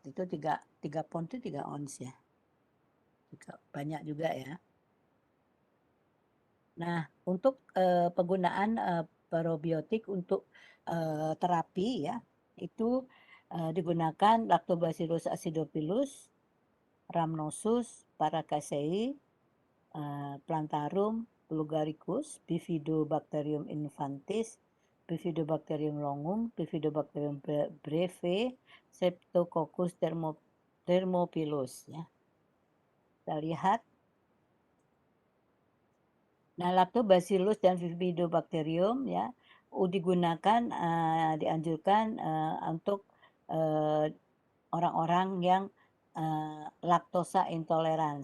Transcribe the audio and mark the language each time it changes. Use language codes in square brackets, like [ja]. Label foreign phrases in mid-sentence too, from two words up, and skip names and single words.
[id] Itu 3 pound itu 3 ons ya. Banyak juga ya. Nah, untuk penggunaan probiotik untuk terapi ya, itu digunakan Lactobacillus acidophilus, Rhamnosus, Paracasei, Plantarum, Bulgaricus, Bifidobacterium infantis, Bifidobacterium longum, Bifidobacterium breve, Streptococcus thermophilus ya. Kita lihat. Nah, Lactobacillus dan Bifidobacterium ya digunakan dianjurkan untuk orang-orang yang laktosa intoleran.